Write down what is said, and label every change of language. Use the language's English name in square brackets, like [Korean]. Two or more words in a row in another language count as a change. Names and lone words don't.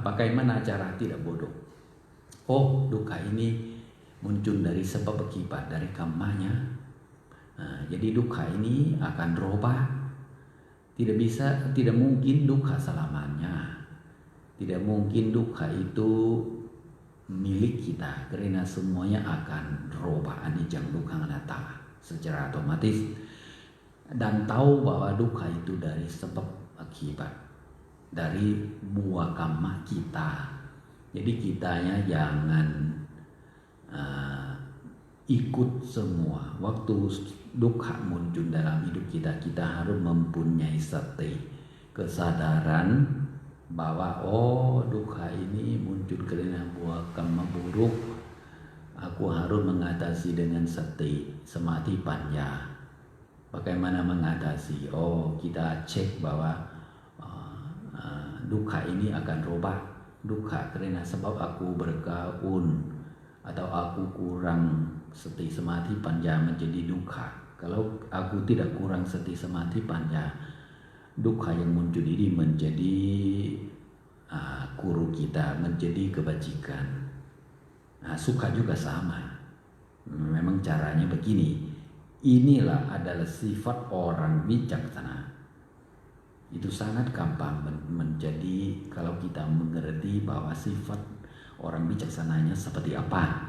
[Indonesian] Bagaimana cara tidak bodoh? Oh, duka ini muncul dari sebab akibat dari kammanya. Jadi duka ini akan berubah. Tidak mungkin duka selamanya. Tidak mungkin duka itu milik kita, karena semuanya akan berubah, [Pali] anicca dukkha anatta [Indonesian] secara otomatis. Dan tahu bahwa duka itu dari sebab akibat, dari buah kamma kita. Jadi kitanya jangan ikut semua. Waktu duka muncul dalam hidup kita, kita harus mempunyai sati, kesadaran bahwa oh, duka ini muncul karena buah kamma buruk. Aku harus mengatasi dengan [Pali] sati, samadhi, panya. [Indonesian] Bagaimana mengatasi? Oh, kita cek bahwa duka ini akan robah. Duka karena sebab aku bergaul atau aku kurang [Pali] sati, samadhi, panya [Indonesian] menjadi duka. Kalau aku tidak kurang [Pali] sati, samadhi, panya, [Indonesian] duka yang muncul ini menjadi guru kita, menjadi kebajikan. Suka juga sama. Memang caranya begini. Inilah adalah sifat orang bijaksana. Itu sangat gampang menjadi kalau kita mengerti bahwa sifat orang bijaksananya seperti apa.